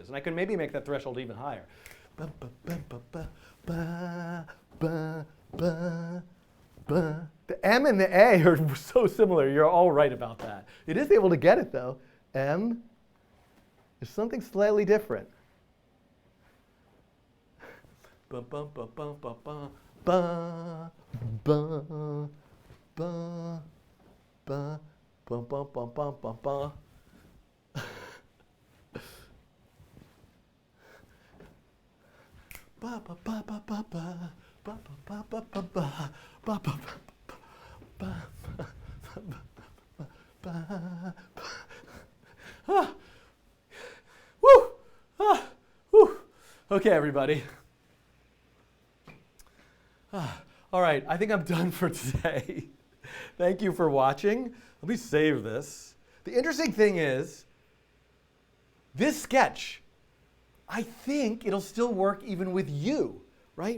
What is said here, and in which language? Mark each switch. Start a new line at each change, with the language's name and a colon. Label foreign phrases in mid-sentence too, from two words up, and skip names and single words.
English: And I can maybe make that threshold even higher. The M and the A are so similar. You're all right about that. It is able to get it, though. M is something slightly different. Ba ba ba ba ba ba ba ba ba ba ba ba ba ba ba ba. Ba ba ba ba ba ba. Ba ba ba ba ba ba ba ba ba. Woo! Woo! Okay, everybody. All right, I think I'm done for today. Thank you for watching. Let me save this. The interesting thing is, this sketch, I think it'll still work even with you, right?